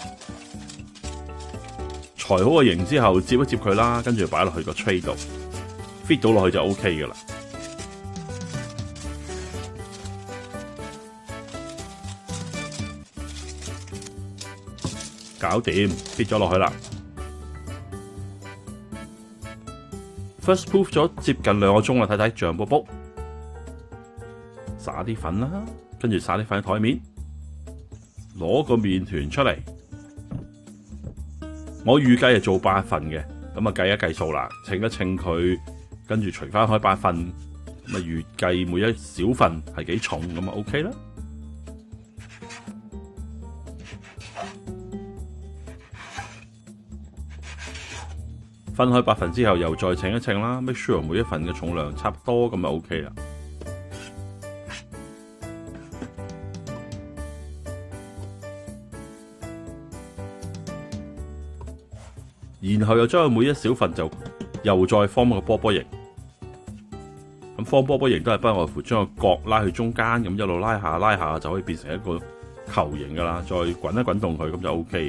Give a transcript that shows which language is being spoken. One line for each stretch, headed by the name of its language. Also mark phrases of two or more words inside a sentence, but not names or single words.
Cantonese: 裁好個形之後，接一接佢啦，跟住擺落去個 tray 度 ，fit 到落去就 OK 噶啦。搞掂 ，fit 咗落去啦。
English: First proof
Cantonese: 咗接近2個鐘啦，睇睇脹卜卜。撒啲粉啦，跟住撒啲粉喺台面，攞個麵團出嚟。我預計係做8份嘅，咁啊計一計數啦，稱一稱佢，跟住除翻開8份，咁啊預計每一小份係幾重，咁啊 OK 啦。分開8份之後，又再稱一稱啦 ，
English: make sure
Cantonese: 每一份嘅重量差唔多，咁就 OK 啦。然後又將佢每一小份就又再 form 一個波波形。咁 form 波波形都係不外乎將個角拉去中間，咁一路拉下就可以變成一個球形噶啦。再滾一滾動佢，咁就 OK。